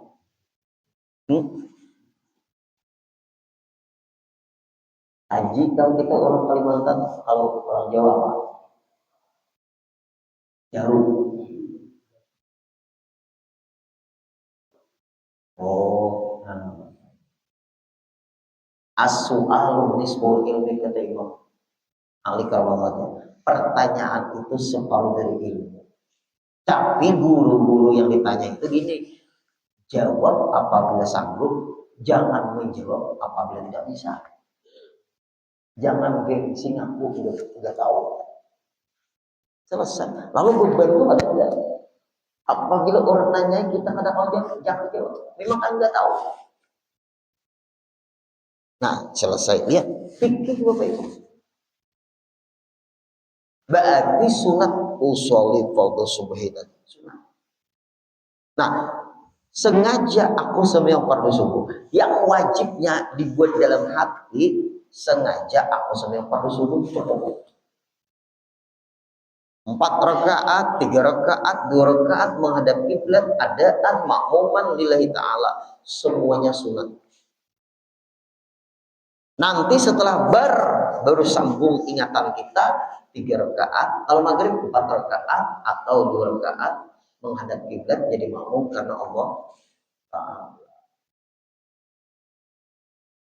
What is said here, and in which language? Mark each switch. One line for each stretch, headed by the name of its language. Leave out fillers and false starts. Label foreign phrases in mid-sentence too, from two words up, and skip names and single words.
Indonesian: Haji kalau kita orang Kalimantan, kalau orang Jawa apa? Jarum. Oh, nah.
Arabic: السؤال نصف العلم
Indonesian: kata Imam Ali Karamatnya. Pertanyaan itu separuh dari ilmu. Tapi guru-guru yang ditanya itu gini, jawab apabila sanggup, jangan menjawab apabila tidak bisa. Jangan gengsi ngaku sudah tahu. Selesai. Lalu beban itu ada tidak? Apabila orang nanya kita
Banjar: kada tahu
Indonesian: jangan jawab. Memang kan nggak tahu. Nah, selesai. Lihat, fikih Bapak Ibu. Berarti sunat
Arabic: أصلي فرض الصبح
Indonesian: tadi. Sunat. Nah, sengaja aku sembahyang fardu subuh. Yang wajibnya dibuat dalam hati, sengaja aku sembahyang fardu subuh cukup. 4 rakaat, 3 rakaat, 2 rakaat menghadap kiblat,
Arabic: أداء مأموما لله تعالى.
Indonesian: Semuanya sunat. Nanti setelah baru sambung ingatan kita 3 rakaat, kalau maghrib 4 rakaat atau 2 rakaat menghadap kiblat jadi makmum karena Allah Ta'ala.